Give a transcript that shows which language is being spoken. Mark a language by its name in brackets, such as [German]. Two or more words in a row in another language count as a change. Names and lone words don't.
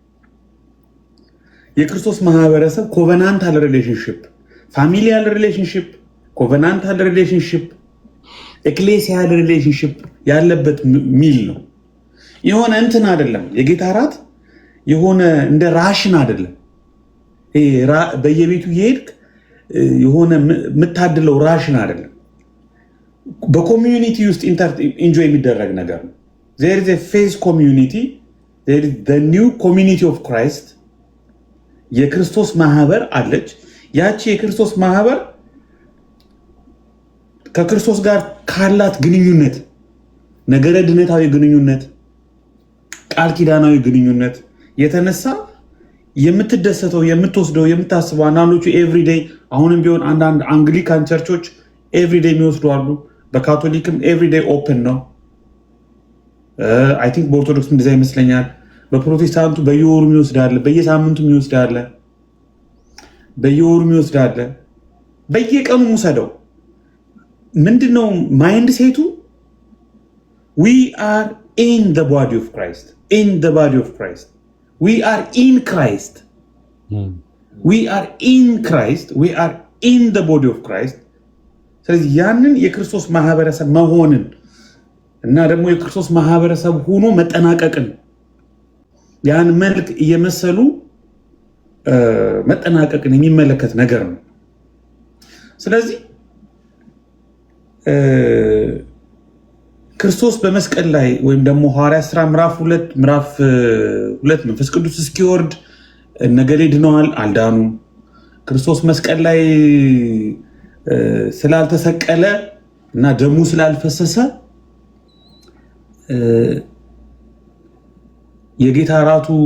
[Amharic] የክርስቶስ ማህበረሰብ [English] covenantal relationship, familial relationship, covenantal relationship, ecclesial relationship [Amharic] ያለበት ሚል ነው። የሆነ እንትን አይደለም። የጌታ እራት የሆነ እንደ ራሽን አይደለም። በየቤቱ የሄድክ የሆነ የምታድለው ራሽን አይደለም። በኮሚዩኒቲ ውስጥ ኢንጆይ የሚደረግ ነገር ነው። [English] there is a faith community, there is the new community of Christ። [Amharic] የክርስቶስ ማህበር አለች። ያቺ የክርስቶስ ማህበር ከክርስቶስ ጋር ካላት ግንኙነት፣ ነገረ ድነታዊ ግንኙነት፣ ቃል ኪዳናዊ ግንኙነት የተነሳ የምትደሰተው፣ የምትወስደው፣ የምታስበው አንዳንዶቹ ኤቭሪዴይ፣ አሁንም ቢሆን አንዳንድ [English] Anglican churches [Amharic] ኤቭሪዴይ የሚወስዱ አሉ። በካቶሊክም [English] everyday open [Amharic] ነው። [English] I think [Amharic] በኦርቶዶክስ እንደዛ ይመስለኛል። በፕሮቴስታንቱ በየወሩ የሚወስዳለ፣ በየሳምንቱ የሚወስዳለ፣ በየወሩ የሚወስዳለ፣ በየቀኑ ሙሰደው። ምንድነው ማይንድ ሴቱ? [English] we are in the body of Christ, in the body of Christ, we are in Christ, we are in Christ, we are in the body of Christ። [Amharic] ስለዚህ ያንን የክርስቶስ ማህበረሰብ መሆንን እና ደግሞ የክርስቶስ ማህበረሰብ ሆኖ መጠናቀቅን፣ ያን መልክ እየመሰሉ መጠናቀቅን የሚመለከት ነገር ነው። ስለዚህ ክርስቶስ በመስቀል ላይ ወይም ደግሞ ሐዋርያት ሥራ ምዕራፍ 2 መንፈስ ቅዱስ እስኪወርድ እነገሌ ድነዋል፣ አልዳኑም። ክርስቶስ መስቀል ላይ ስላልተሰቀለ እና ደሙ ስላልፈሰሰ የጌታ እራቱ